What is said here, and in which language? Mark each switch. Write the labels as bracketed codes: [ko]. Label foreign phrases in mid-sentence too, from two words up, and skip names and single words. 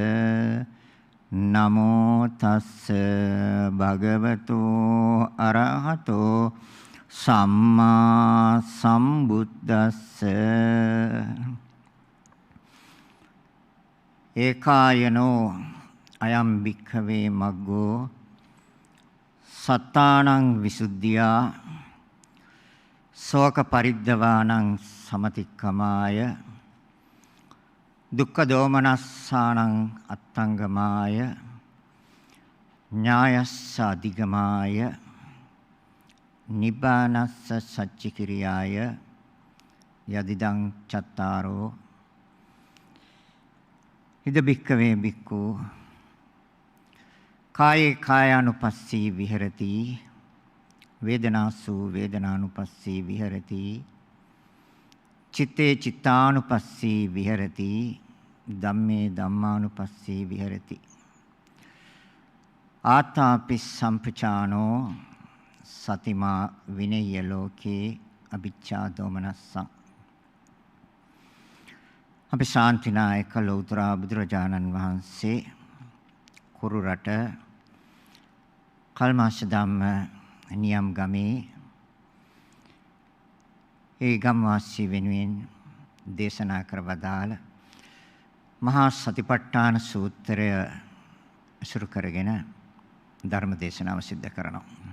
[pi] නමෝ තස්ස භගවතෝ අරහතෝ සම්මා සම්බුද්දස්ස. ඒකායනෝ අයම් භික්ඛවේ මග්ගෝ සත්තානං විසුද්ධියා ශෝක පරිද්දවානං සමතික්කමාය දුක්ඛ දෝමනස්සානං අත්තංගමාය ඥායස්ස අධිගමාය නිබ්බානස්ස සච්චිකිරියාය යදිදං චත්තාරෝ ඉද භික්ඛවේ භික්ඛු කායේ කායානුපස්සී විහෙරති වේදනාසු වේදනානුපස්සී විහෙරති චිත්තේ චිත්තානුපස්සී විහෙරති ධම්මේ ධම්මානුපස්සී විහෙරති. ආතාපි සම්පචානෝ සතිමා විනය්‍ය ලෝකේ අභිච්ඡා දෝමනස්සං. [si] අපි ශාන්තිනායක ලෞතර බුදුරජාණන් වහන්සේ කුරු රට කල්මාශ ධම්ම නියම් ගමේ ඒ ගම්වාසී වෙනුවෙන් දේශනා කර වදාළ මහා සතිපට්ඨාන සූත්‍රය අසුරු කරගෙන ධර්ම දේශනාව සිද්ධ කරනවා.